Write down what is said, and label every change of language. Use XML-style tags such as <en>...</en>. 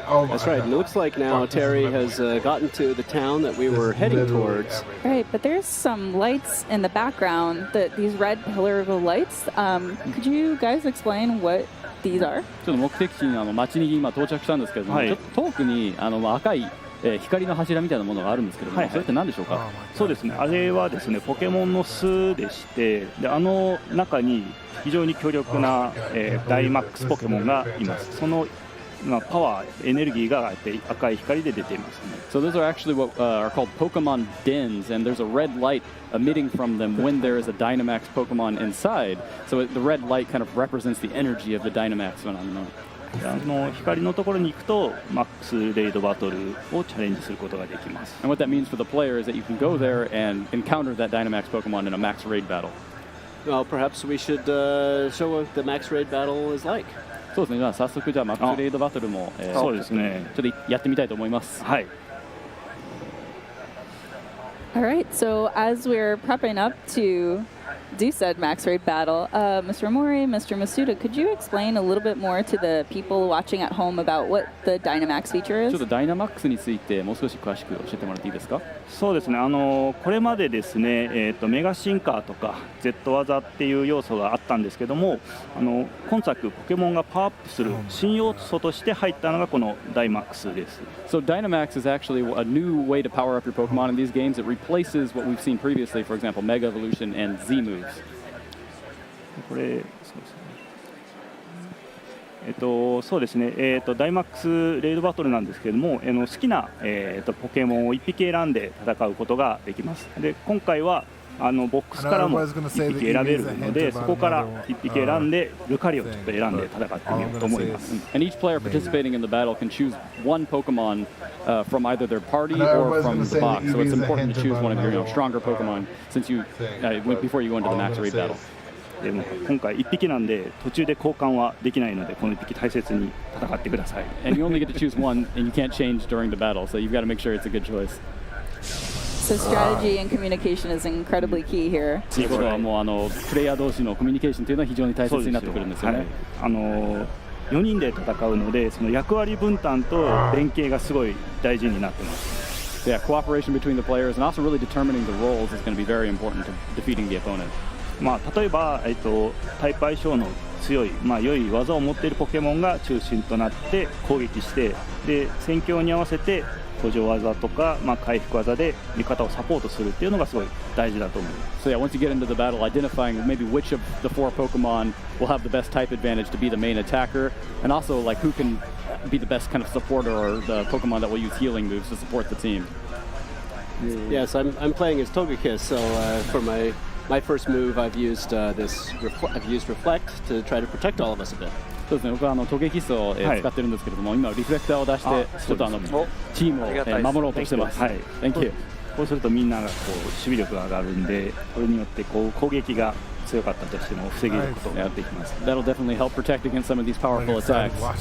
<en>That's right. It looks like now Terry has gotten to the town that we were heading towards. Right, but there's some lights in the background, these red pillar lights. Could you guys explain what these are?</en> <ja>ちょっと目的地に町に今到着したんですけども、ちょっと遠くに赤い光の柱みたいなものがあるんですけども、それって何でしょうか？そうですね。あれはですね、ポケモンの巣でして、で中に非常に強力な、ダイマックスポケモンがいます。そのパワー、エネルギーが赤い光で出ていますね。</ja> <en>So those are actually what are called Pokemon dens, and there's a red light emitting from them when there is a Dynamax Pokemon inside. So the red light kind of represents the energy of the Dynamax phenomenon.</en> <ja>光のところに行くとマックスレイドバトルをチャレンジすることができます。</ja> <en>And what that means for the player is that you can go there and encounter that Dynamax Pokemon in a max raid battle. Well, perhaps we should show what the max raid battle is like.</en> <ja>そうですね。じゃあ早速マックスレイドバトルもそうですね。ちょっとやってみたいと思います。はい。</ja> <en>All right, so as we're prepping up to do said max raid battle, Mr. Mori, Mr. Masuda, could you explain a little bit more to the people watching at home about what the Dynamax feature is?</en> <ja>ちょっとダイナマックスについてもう少し詳しく教えてもらっていいですか？そうですね。これまでですね、メガシンカーとか Z 技っていう要素があったんですけども、今作ポケモンがパワーアップする新要素として入ったのがこのダイマックスです。</ja> <en>So Dynamax is actually a new way to power up your Pokemon in these games. It replaces what we've seen previously, for example, Mega Evolution and Z moves.</en> <ja>これそうですね。そうですね。ダイマックスレイドバトルなんですけれども、好きなポケモンを1匹選んで戦うことができます。で、今回はボックスからも1匹選べるので、そこから1匹選んでルカリをちょっと選んで戦ってみようと思います。</ja> <en>And each player participating in the battle can choose one Pokemon from either their party or from the box. So it's important to choose one of your stronger Pokemon since you before you go into the max raid battle.</en> <ja>でも今回1匹なんで途中で交換はできないのでこの1匹大切に戦ってください。</ja> <en>And you only get to choose one, and you can't change during the battle, so you've got to make sure it's a good choice. So strategy and communication is incredibly key here.</en> <ja>ということはもうプレイヤー同士のコミュニケーションというのは非常に大切になってくるんですよね。 4人で戦うのでその役割分担と連携がすごい大事になってます。</ja> <en>Yeah, cooperation between the players and also really determining the roles is going to be very important to defeating the opponent.</en> <ja>例えば、タイプ相性の強い、良い技を持っているポケモンが中心となって攻撃してで戦況に合わせて補助技とか、回復技で味方をサポートするっていうのがすごい大事だと思います。</ja> <en>So yeah, once you get into the battle, identifying maybe which of the 4 Pokemon will have the best type advantage to be the main attacker, and also like who can be the best kind of supporter or the Pokemon that will use healing moves to support the team. Yes, I'm playing as Togekiss, so for my my first move, I've used reflect to try to protect all of us a bit.</en> <ja>そうですね、僕は突撃室を使ってるんですけれども、今リフレクターを出してちょっとチームを守ろうとしてます。はい、</ja> <en>Thank you。</en> <ja>こうするとみんながこう守備力が上がるんで、これによってこう攻撃が強かったとしても防げることをやっていきます。</ja> <en>That'll definitely help protect against some of these powerful attacks.</en>